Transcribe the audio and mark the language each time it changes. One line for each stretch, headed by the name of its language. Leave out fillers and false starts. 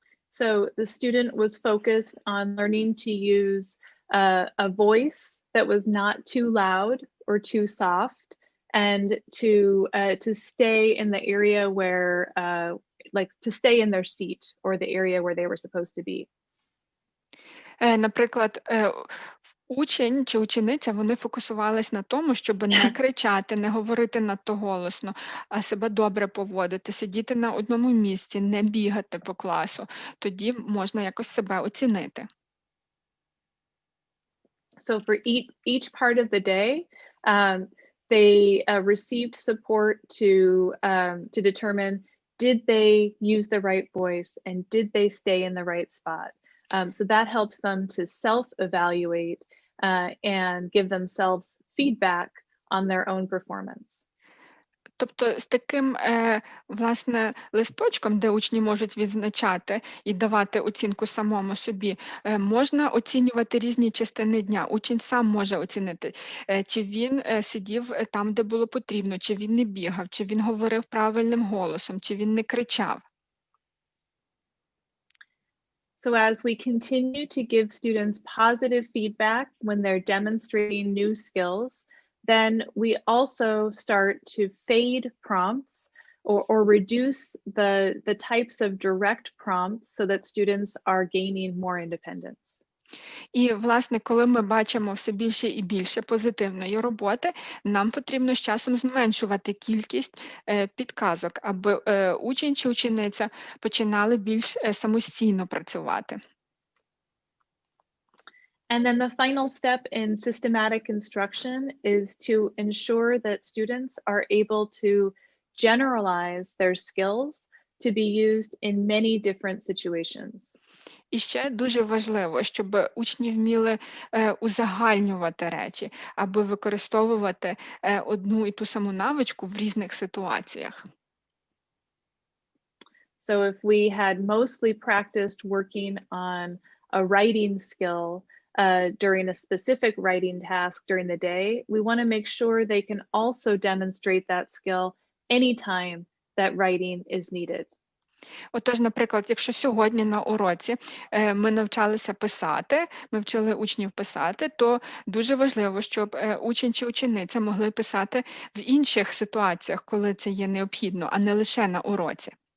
English: So the student was focused on learning to use a voice that was not too loud or too soft, and to stay in the area where to stay in their seat or the area where they were supposed to be.
Ukrainian: Наприклад, учень чи учениця, вони фокусувались на тому, щоб не кричати, не говорити надто голосно, а себе добре поводити, сидіти на одному місці, не бігати по класу. Тоді можна якось себе оцінити.
English: So for each part of the day, they received support to determine, did they use the right voice and did they stay in the right spot? So that helps them to self-evaluate and give themselves feedback on their own performance.
Ukrainian: Тобто з таким, власне, листочком, де учні можуть відзначати і давати оцінку самому собі, можна оцінювати різні частини дня. Учень сам може оцінити, чи він сидів там, де було потрібно, чи він не бігав, чи він говорив правильним голосом, чи він не кричав.
English: So as we continue to give students positive feedback when they're demonstrating new skills, then we also start to fade prompts or reduce the types of direct prompts so that students are gaining more independence.
Ukrainian: І, власне, коли ми бачимо все більше і більше позитивної роботи, нам потрібно з часом зменшувати кількість підказок, аби учень чи учениця починали більш самостійно працювати.
English: And then the final step in systematic instruction is to ensure that students are able to generalize their skills to be used in many different situations.
Ukrainian: І ще дуже важливо, щоб учні вміли узагальнювати речі, аби використовувати одну і ту саму навичку в різних ситуаціях.
English: So if we had mostly practiced working on a writing skill during a specific writing task during the day, we want to make sure they can also demonstrate that skill anytime that writing is needed.
Ukrainian: Отож, наприклад, якщо сьогодні на уроці ми навчалися писати, ми вчили учнів писати, то дуже важливо, щоб учень чи учениця могли писати в інших ситуаціях, коли це є необхідно, а не лише на уроці.